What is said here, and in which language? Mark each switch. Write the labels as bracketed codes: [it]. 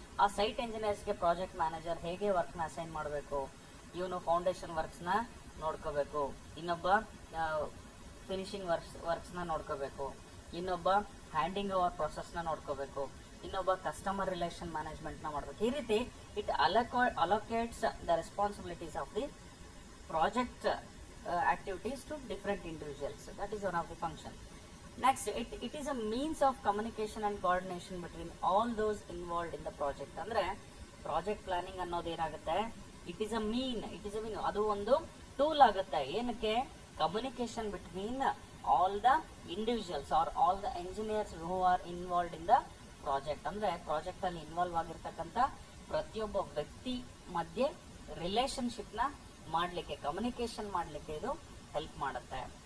[kn] ಆ site ಎಂಜಿನಿಯರ್ಸ್ಗೆ project manager ಹೇಗೆ work ನ ಅಸೈನ್ ಮಾಡಬೇಕು, ಇವನು ಫೌಂಡೇಶನ್ ವರ್ಕ್ಸ್ ನ ನೋಡ್ಕೋಬೇಕು, ಇನ್ನೊಬ್ಬ ಫಿನಿಶಿಂಗ್ ವರ್ಕ್ಸ್ ನ ನೋಡ್ಕೋಬೇಕು, ಇನ್ನೊಬ್ಬ ಹ್ಯಾಂಡಿಂಗ್ ಓವರ್ ಪ್ರೊಸೆಸ್ ನ ನೋಡ್ಕೋಬೇಕು, ಇನ್ನೊಬ್ಬ ಕಸ್ಟಮರ್ ರಿಲೇಷನ್ ಮ್ಯಾನೇಜ್ಮೆಂಟ್ ನ ಮಾಡಬೇಕು. ಈ ರೀತಿ [en] It allocates the responsibilities of the project activities to different individuals. That is one of the function. Next, it is a means of communication and coordination between all those involved in the project. [kn] ಅಂದ್ರೆ project planning ಅನ್ನೋದು ಏನಾಗುತ್ತೆ, [en] it is a mean, [kn] ಅದು ಒಂದು tool ಆಗುತ್ತೆ. ಏನಕ್ಕೆ? [en] Communication between all the individuals are all the engineers who are involved in the project. [kn] ಅಂದ್ರೆ project ಅಲ್ಲಿ involve ಆಗಿರ್ತಕ್ಕಂಥ ಪ್ರತಿಯೊಬ್ಬ ವ್ಯಕ್ತಿ ಮಧ್ಯೆ ರಿಲೇಶನ್ಶಿಪ್ ನ ಮಾಡ್ಲಿಕ್ಕೆ, ಕಮ್ಯುನಿಕೇಶನ್ ಮಾಡ್ಲಿಕ್ಕೆ ಇದು ಹೆಲ್ಪ್ ಮಾಡುತ್ತೆ.